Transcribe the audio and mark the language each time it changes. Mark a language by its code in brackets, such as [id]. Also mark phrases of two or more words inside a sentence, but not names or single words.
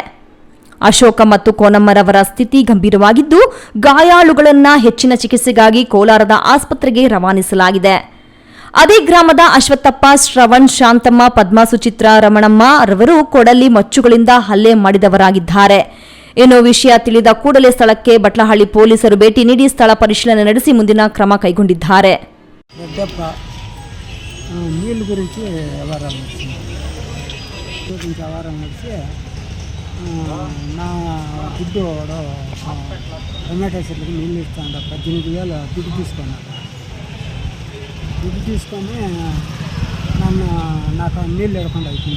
[kn] ಅಶೋಕ ಮತ್ತು ಕೋನಮ್ಮರವರ ಸ್ಥಿತಿ ಗಂಭೀರವಾಗಿದ್ದು ಗಾಯಾಳುಗಳನ್ನು ಹೆಚ್ಚಿನ ಚಿಕಿತ್ಸೆಗಾಗಿ ಕೋಲಾರದ ಆಸ್ಪತ್ರೆಗೆ ರವಾನಿಸಲಾಗಿದೆ. ಅದೇ ಗ್ರಾಮದ ಅಶ್ವತ್ಥಪ್ಪ, ಶ್ರವಣ್, ಶಾಂತಮ್ಮ, ಪದ್ಮ, ಸುಚಿತ್ರ, ರಮಣಮ್ಮ ರವರು ಕೊಡಲಿ ಮಚ್ಚುಗಳಿಂದ ಹಲ್ಲೆ ಮಾಡಿದವರಾಗಿದ್ದಾರೆ ಎನ್ನುವ ವಿಷಯ ತಿಳಿದ ಕೂಡಲೇ ಸ್ಥಳಕ್ಕೆ ಬಟ್ಲಹಳ್ಳಿ ಪೊಲೀಸರು ಭೇಟಿ ನೀಡಿ ಸ್ಥಳ ಪರಿಶೀಲನೆ ನಡೆಸಿ ಮುಂದಿನ ಕ್ರಮ ಕೈಗೊಂಡಿದ್ದಾರೆ. [te] నీళ్ళు గురించి వ్యవహారం నడిచి నా దుడ్డు టొమాటో చెట్లకి నీళ్ళు ఇస్తాడు. 18,000 దుడ్డు తీసుకున్నాడు. దుడ్డు తీసుకొని నాకు నీళ్ళు లేకుండా అవుతుంది.